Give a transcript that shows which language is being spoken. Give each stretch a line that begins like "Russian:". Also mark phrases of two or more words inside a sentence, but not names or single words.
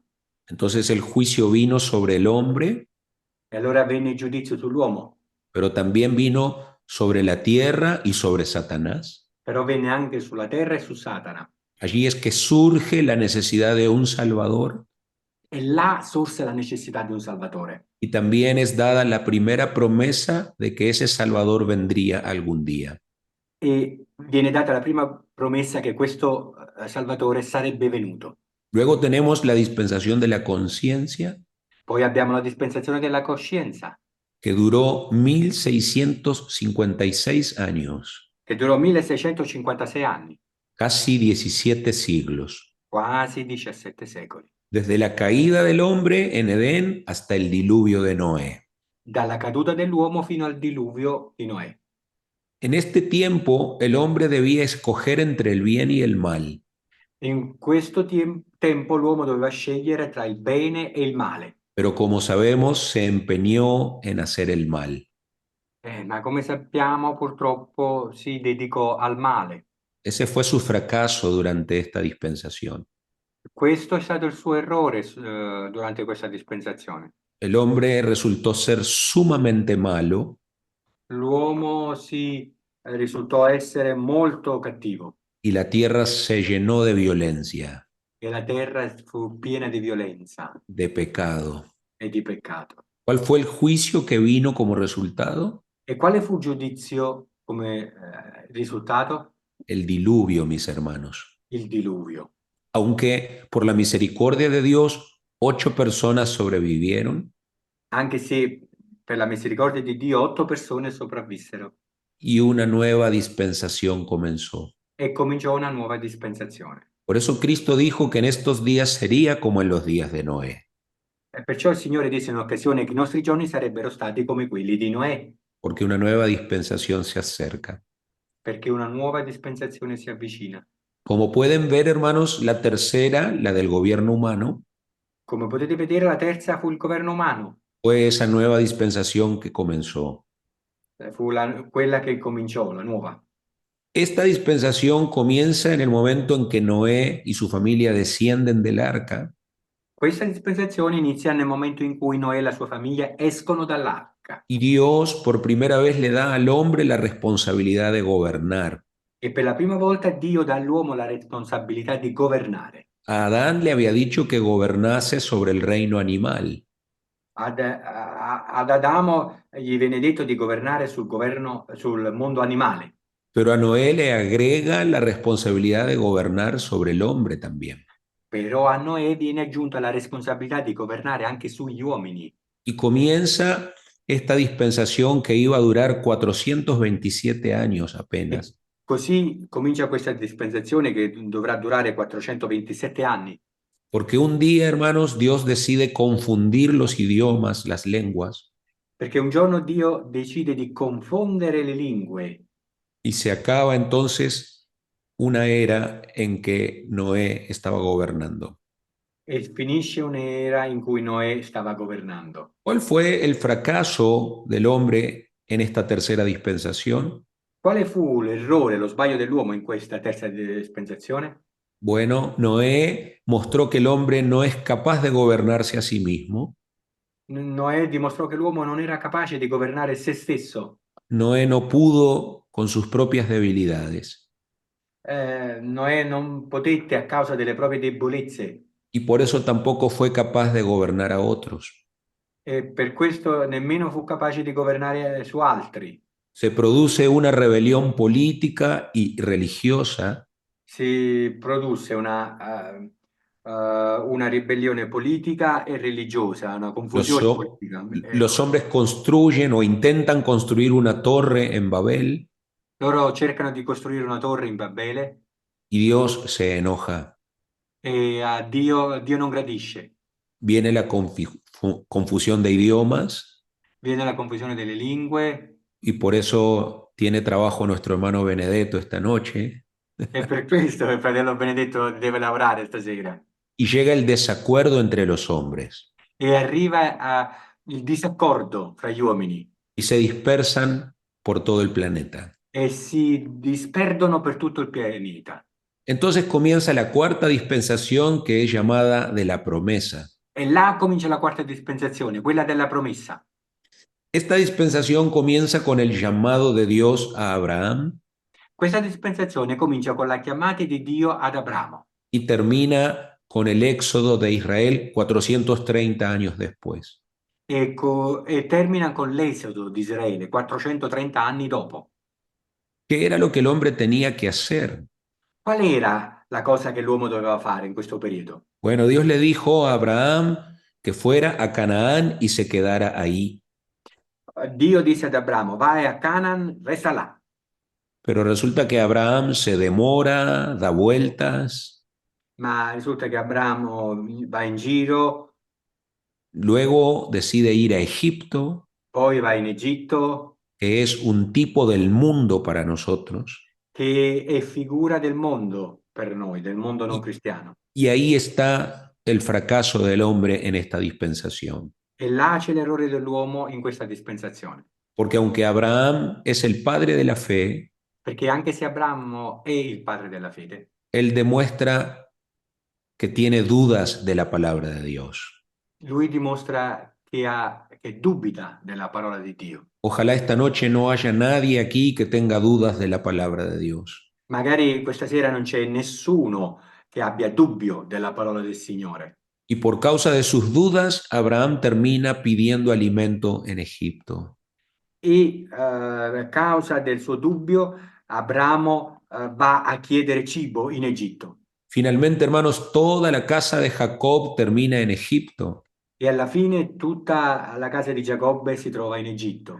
Spanish: Entonces el juicio vino sobre el hombre,
Italian: E allora venne il giudizio sull'uomo,
Spanish: pero también vino sobre la tierra y sobre Satanás.
Italian: però venne anche sulla terra e su Satana.
Spanish: Allí es que surge la necesidad de un Salvador
Italian: E là sorse la necessità di un Salvatore.
Spanish: y también es dada la primera promesa de que ese Salvador vendría algún día.
Italian: E viene data la prima promessa che questo Salvatore sarebbe venuto.
Spanish: Luego tenemos la dispensación de la conciencia,
Italian: Poi abbiamo la dispensazione della coscienza,
Spanish: que duró 1656 años,
Italian: che durò 1656 anni,
Spanish: casi 17 siglos,
Italian: quasi 17 secoli,
Spanish: desde la caída del hombre en Edén hasta el diluvio de Noé.
Italian: dalla caduta dell'uomo fino al diluvio di Noè.
Spanish: En este tiempo el hombre debía escoger entre el bien y el mal,
Italian: In questo tempo l'uomo doveva scegliere tra il bene e il male.
Spanish: pero como sabemos se empeñó en hacer el mal.
Italian: Ma come sappiamo, purtroppo si dedicò al male.
Spanish: Ese fue su fracaso durante esta dispensación.
Italian: Questo è stato il suo errore durante questa dispensazione.
Spanish: El hombre resultó ser sumamente malo
Italian: L'uomo si risultò essere molto cattivo
Spanish: y la tierra se llenó de violencia,
Italian: e la terra fu piena di violenza
Spanish: de pecado.
Italian: e di peccato.
Spanish: ¿Cuál fue el juicio que vino como resultado?
Italian: E quale fu il giudizio come risultato?
Spanish: El diluvio, mis hermanos.
Italian: Il diluvio.
Spanish: Aunque por la misericordia de Dios 8 personas sobrevivieron
Italian: Anche se per la misericordia di Dio 8 persone sopravvissero
Spanish: y una nueva dispensación comenzó.
Italian: e cominciò una nuova dispensazione.
Spanish: Por eso Cristo dijo que en estos días sería como en los días de Noé,
Italian: E perciò il Signore disse in un'occasione che i nostri giorni sarebbero stati come quelli di Noè,
Spanish: porque una nueva dispensación se acerca.
Italian: perché una nuova dispensazione si avvicina.
Spanish: Como pueden ver, hermanos, la tercera, la del gobierno humano,
Italian: Come potete vedere, la terza fu il governo umano,
Spanish: fue esa nueva dispensación que comenzó.
Italian: fu quella che cominciò, la nuova.
Spanish: Esta dispensación comienza en el momento en que Noé y su familia descienden del arca
Italian: Questa dispensazione inizia nel momento in cui Noè e la sua famiglia escono dall'arca
Spanish: y Dios por primera vez le da al hombre la responsabilidad de gobernar.
Italian: e per la prima volta Dio dà all'uomo la responsabilità di governare.
Spanish: A Adán le había dicho que gobernase sobre el reino animal,
Italian: Ad Adamo gli viene detto di governare sul mondo animale,
Spanish: pero a Noé le agrega la responsabilidad de gobernar sobre el hombre también.
Italian: però a Noè viene aggiunta la responsabilità di governare anche sugli uomini.
Spanish: Y comienza esta dispensación que iba a durar 427 años apenas.
Italian: Così comincia questa dispensazione che dovrà durare 427 anni.
Spanish: Porque un día, hermanos, Dios decide confundir los idiomas, las lenguas,
Italian: Perché un giorno Dio decide di confondere le lingue
Spanish: y se acaba entonces una era en que Noé estaba gobernando.
Italian: e finisce un'era in cui Noè stava governando.
Spanish: ¿Cuál fue el fracaso del hombre en esta tercera dispensación?
Italian: Quale fu l'errore, lo sbaglio dell'uomo in questa terza dispensazione?
Spanish: Bueno, Noé mostró que el hombre no es capaz de gobernarse a sí mismo.
Italian: Noè dimostrò che l'uomo non era capace di governare se stesso.
Spanish: Noé no pudo con sus propias debilidades
Italian: Noè non potette a causa delle proprie debolezze
Spanish: y por eso tampoco fue capaz de gobernar a otros.
Italian: e per questo nemmeno fu capace di governare su altri.
Spanish: Se produce una rebelión política y religiosa
Italian: si produsse una ribellione politica e religiosa, una
Spanish: Los,
Italian: confusione
Spanish: ho-
Italian: politica.
Spanish: los hombres construyen o intentan construir una torre en Babel
Italian: Loro cercano di costruire una torre in Babele
Spanish: y Dios se enoja.
Italian: e a Dio non gradisce.
Spanish: Viene la confusión de idiomas
Italian: Viene la confusione delle lingue
Spanish: y por eso tiene trabajo nuestro hermano Benedetto esta noche.
Italian: e per questo il fratello Benedetto deve lavorare stasera.
Spanish: Y llega el desacuerdo entre los hombres
Italian: E arriva il disaccordo fra gli uomini
Spanish: y se dispersan por todo el planeta.
Italian: e si disperdono per tutto il pianeta.
Spanish: Entonces comienza la cuarta dispensación que es llamada de la promesa.
Italian: E là comincia la quarta dispensazione, quella della promessa.
Spanish: Esta dispensación comienza con el llamado de Dios a Abraham
Italian: Questa dispensazione comincia con la chiamata di Dio ad Abramo
Spanish: y termina con el éxodo de Israel 430 años después.
Italian: e termina con l'esodo di Israele 430 anni dopo.
Spanish: ¿Qué era lo que el hombre tenía que hacer?
Italian: Qual era la cosa che l'uomo doveva fare in questo periodo?
Spanish: Bueno, Dios le dijo a Abraham que fuera a Canaán y se quedara ahí.
Italian: Dio disse ad Abramo, vai a Canaan, resta là.
Spanish: Pero resulta que Abraham se demora, da vueltas,
Italian: Ma risulta che Abramo va in giro,
Spanish: luego decide ir a Egipto,
Italian: poi va in Egitto,
Spanish: que es un tipo del mundo para nosotros,
Italian: che è figura del mondo per noi, del mondo non
Spanish: y,
Italian: cristiano.
Spanish: y ahí está el fracaso del hombre en esta dispensación.
Italian: E là c'è l'errore dell'uomo in questa dispensazione.
Spanish: Porque aunque Abraham es el padre de la fe,
Italian: Perché anche se Abramo è il padre della fede,
Spanish: él demuestra que tiene dudas de la palabra de Dios.
Italian: lui dimostra che dubita della parola di Dio.
Spanish: Ojalá esta noche no haya nadie aquí que tenga dudas de la palabra de Dios.
Italian: Magari questa sera non c'è nessuno che abbia dubbio della parola del Signore.
Spanish: Y por causa de sus dudas, Abraham termina pidiendo alimento en Egipto.
Italian: E a causa del suo dubbio, Abramo va a chiedere cibo in Egitto.
Spanish: Finalmente, hermanos, toda la casa de Jacob termina en Egipto.
Italian: E alla fine tutta la casa di Giacobbe si trova in Egitto.